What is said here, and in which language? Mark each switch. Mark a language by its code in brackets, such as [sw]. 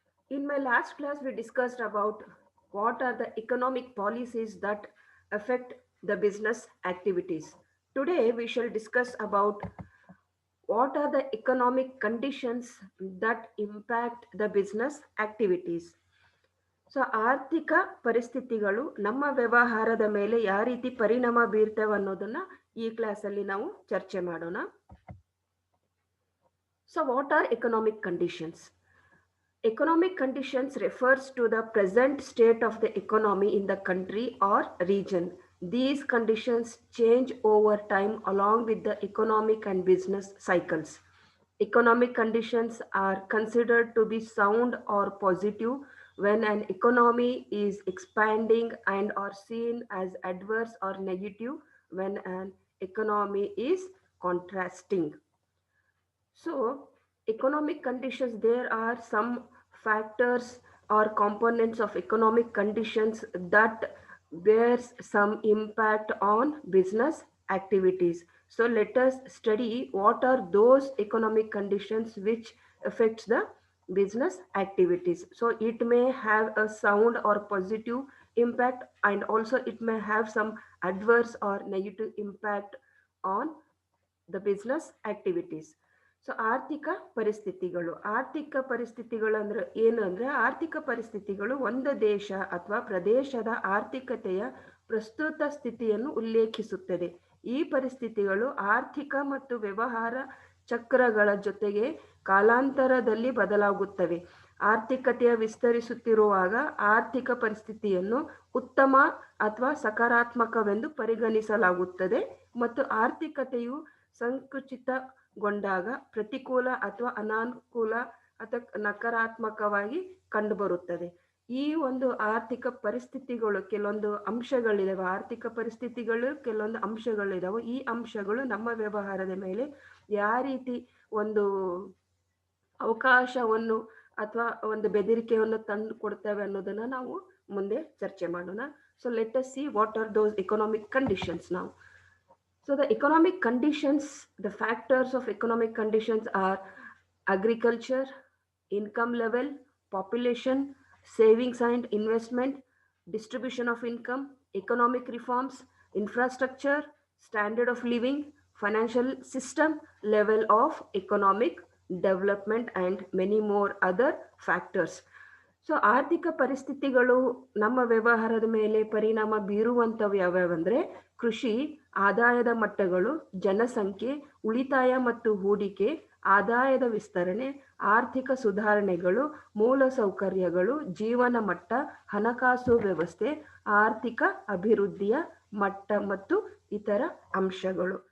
[en] In my last class, we discussed about what are the economic policies that affect the business activities. Today, we shall discuss about what are the economic conditions that impact the business activities. [kn] So ಆರ್ಥಿಕ ಪರಿಸ್ಥಿತಿಗಳು ನಮ್ಮ ವ್ಯವಹಾರದ ಮೇಲೆ ಯಾವ ರೀತಿ ಪರಿಣಾಮ ಬೀರ್ತವೆ ಅನ್ನೋದನ್ನ ಈ ಕ್ಲಾಸಲ್ಲಿ ನಾವು ಚರ್ಚೆ ಮಾಡೋಣ. [en] So what are economic conditions? Economic conditions refers to the present state of the economy in the country or region. These conditions change over time along with the economic and business cycles. Economic conditions are considered to be sound or positive when an economy is expanding and are seen as adverse or negative when an economy is contrasting. So, economic conditions, there are some factors or components of economic conditions that bears some impact on business activities. So, let us study what are those economic conditions which affects the business activities. So, it may have a sound or positive impact, and also it may have some adverse or negative impact on the business activities. [kn] So ಆರ್ಥಿಕ ಪರಿಸ್ಥಿತಿಗಳು. ಆರ್ಥಿಕ ಪರಿಸ್ಥಿತಿಗಳು ಅಂದ್ರೆ ಏನು ಅಂದ್ರೆ, ಆರ್ಥಿಕ ಪರಿಸ್ಥಿತಿಗಳು ಒಂದು ದೇಶ ಅಥವಾ ಪ್ರದೇಶದ ಆರ್ಥಿಕತೆಯ ಪ್ರಸ್ತುತ ಸ್ಥಿತಿಯನ್ನು ಉಲ್ಲೇಖಿಸುತ್ತದೆ. ಈ ಪರಿಸ್ಥಿತಿಗಳು ಆರ್ಥಿಕ ಮತ್ತು ವ್ಯವಹಾರ ಚಕ್ರಗಳ ಜೊತೆಗೆ ಕಾಲಾಂತರದಲ್ಲಿ ಬದಲಾಗುತ್ತವೆ. ಆರ್ಥಿಕತೆಯ ವಿಸ್ತರಿಸುತ್ತಿರುವಾಗ ಆರ್ಥಿಕ ಪರಿಸ್ಥಿತಿಯನ್ನು ಉತ್ತಮ ಅಥವಾ ಸಕಾರಾತ್ಮಕವೆಂದು ಪರಿಗಣಿಸಲಾಗುತ್ತದೆ ಮತ್ತು ಆರ್ಥಿಕತೆಯು ಸಂಕುಚಿತಗೊಂಡಾಗ ಪ್ರತಿಕೂಲ ಅಥವಾ ಅನಾನುಕೂಲ ಅಥವಾ ನಕಾರಾತ್ಮಕವಾಗಿ ಕಂಡುಬರುತ್ತದೆ. ಈ ಒಂದು ಆರ್ಥಿಕ ಪರಿಸ್ಥಿತಿಗಳು ಕೆಲವೊಂದು ಅಂಶಗಳಿದಾವೆ. ಆರ್ಥಿಕ ಪರಿಸ್ಥಿತಿಗಳು ಕೆಲವೊಂದು ಅಂಶಗಳಿದಾವೆ. ಈ ಅಂಶಗಳು ನಮ್ಮ ವ್ಯವಹಾರದ ಮೇಲೆ ಯಾವ ರೀತಿ ಒಂದು ಅವಕಾಶವನ್ನು ಅಥವಾ ಒಂದು ಬೆದರಿಕೆಯನ್ನು ತಂದು ಕೊಡ್ತೇವೆ ಅನ್ನೋದನ್ನ ನಾವು ಮುಂದೆ ಚರ್ಚೆ ಮಾಡೋಣ. [en] So let us see what are those economic conditions ನಾವು. So the economic conditions, the factors of economic conditions are agriculture, income level, population, savings and investment, distribution of income, economic reforms, infrastructure, standard of living, financial system, level of economic development and many more other factors. [kn] So ಆರ್ಥಿಕ ಪರಿಸ್ಥಿತಿಗಳು ನಮ್ಮ ವ್ಯವಹಾರದ ಮೇಲೆ ಪರಿಣಾಮ ಬೀರುವಂಥವು ಯಾವ್ಯಾವಂದ್ರೆ ಕೃಷಿ, ಆದಾಯದ ಮಟ್ಟಗಳು, ಜನಸಂಖ್ಯೆ, ಉಳಿತಾಯ ಮತ್ತು ಹೂಡಿಕೆ, ಆದಾಯದ ವಿಸ್ತರಣೆ, ಆರ್ಥಿಕ ಸುಧಾರಣೆಗಳು, ಮೂಲ ಸೌಕರ್ಯಗಳು, ಜೀವನ ಮಟ್ಟ, ಹಣಕಾಸು ವ್ಯವಸ್ಥೆ, ಆರ್ಥಿಕ ಅಭಿವೃದ್ಧಿಯ ಮಟ್ಟ ಮತ್ತು ಇತರ ಅಂಶಗಳು.